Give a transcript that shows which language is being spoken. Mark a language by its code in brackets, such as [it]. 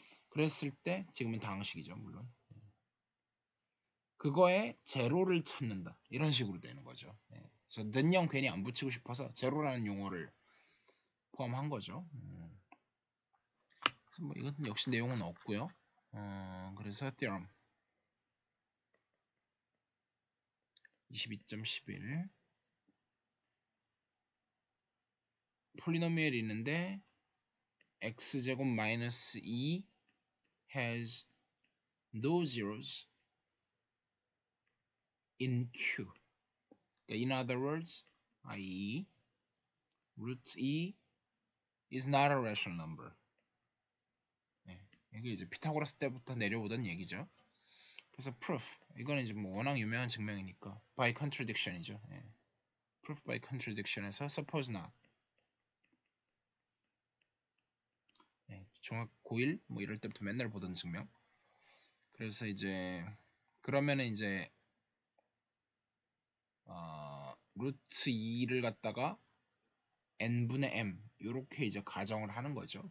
[ko] 그랬을 때 지금은 다항식이죠, 물론. 그거에 제로를 찾는다, 이런 식으로 되는 거죠. 그래서 는영 괜히 안 붙이고 싶어서 제로라는 용어를 포함한 거죠. 그래서 뭐 이건 역시 내용은 없고요. 그래서 theorem 22.11 폴리노미얼이 있는데 x제곱 마이너스 2 [en] has no zeros in Q. In other words, i.e. root E is not a rational number. [ko] 이게 이제 피타고라스 때부터 내려오던 얘기죠. 그래서 proof, 이거는 이제 뭐 워낙 유명한 증명이니까 by contradiction이죠. [en] proof by contradiction에서 suppose not. [ko] 중학 고1 뭐 이럴 때부터 맨날 보던 증명. 그래서 이제 그러면은 이제 루트 2를 갖다가 n분의 m 요렇게 이제 가정을 하는 거죠.